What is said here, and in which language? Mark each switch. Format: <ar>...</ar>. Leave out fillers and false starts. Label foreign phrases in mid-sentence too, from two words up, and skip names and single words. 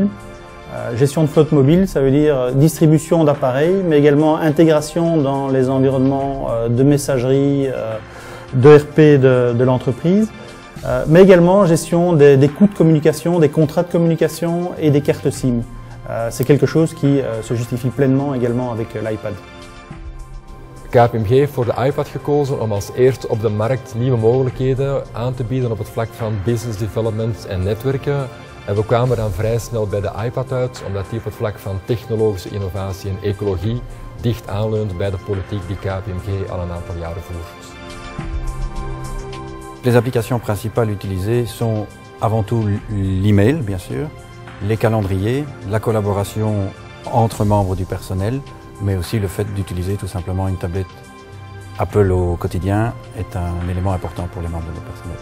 <fr>Gestion de flotte mobile, ça veut dire distribution d'appareils, mais également intégration dans les environnements de messagerie, d'ERP de l'entreprise, mais également gestion des coûts de communication, des contrats de communication et des cartes SIM. C'est quelque chose qui se justifie pleinement également avec l'iPad.</fr> <nl>KPMG heeft voor de iPad gekozen om als eerste op de markt nieuwe mogelijkheden aan te bieden op het vlak van business development en netwerken. En we kwamen dan vrij snel bij de iPad uit, omdat die op het vlak van technologische innovatie en ecologie dicht aanleunt bij de politiek die KPMG al een aantal jaren voert.</nl> <fr>Les applications principales utilisées sont avant tout l'email, bien sûr, les calendriers, la collaboration entre membres du personnel, mais aussi le fait d'utiliser tout simplement une tablette Apple au quotidien est un élément important pour les membres du personnel.</fr>